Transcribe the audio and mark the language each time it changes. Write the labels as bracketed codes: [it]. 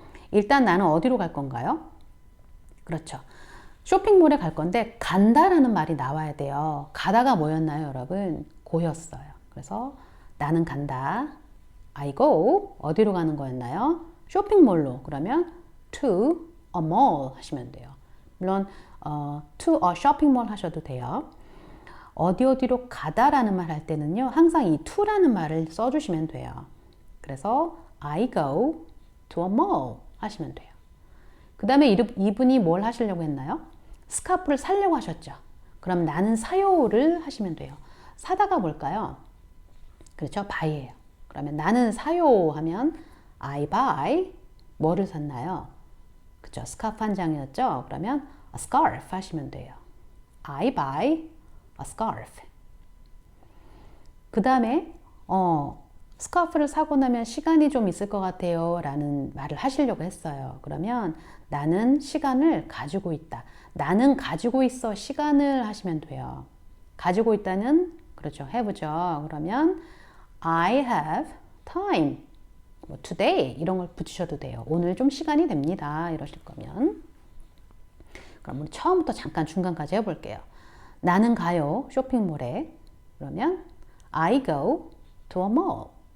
[ko] 일단 나는 어디로 갈 건가요? 그렇죠. 쇼핑몰에 갈 건데 간다라는 말이 나와야 돼요. 가다가 뭐였나요, 여러분? 고였어요. 그래서 나는 간다. [en] I go. [ko] 어디로 가는 거였나요? 쇼핑몰로. 그러면 [en] to a mall [ko] 하시면 돼요. [en] 물론 to a shopping mall [ko] 하셔도 돼요. 어디로 가다라는 말 할 때는요. 항상 이 to라는 말을 써주시면 돼요. [en] 그래서 I go to a mall [ko] 하시면 돼요. 그 다음에 이분이 뭘 하시려고 했나요? 스카프를 사려고 하셨죠. 그럼 나는 사요를 하시면 돼요. 사다가 뭘까요? 그렇죠. buy예요. 그러면 나는 사요 하면 [en] I buy [ko] 뭐를 샀나요? 그렇죠. 스카프 한 장이었죠. 그러면 [en] a scarf [ko] 하시면 돼요. [en] I buy a scarf. [ko] 그 다음에 스카프를 사고 나면 시간이 좀 있을 것 같아요 라는 말을 하시려고 했어요. 그러면 나는 시간을 가지고 있다. 나는 가지고 있어 시간을 하시면 돼요. 가지고 있다는 그렇죠. have죠. [en] 그러면 I have time. [ko] 뭐 today 이런 걸 붙이셔도 돼요. 오늘 좀 시간이 됩니다. 이러실 거면. 그럼 우리 처음부터 잠깐 중간까지 해볼게요. 나는 가요. 쇼핑몰에. [en] 그러면 I go to a mall.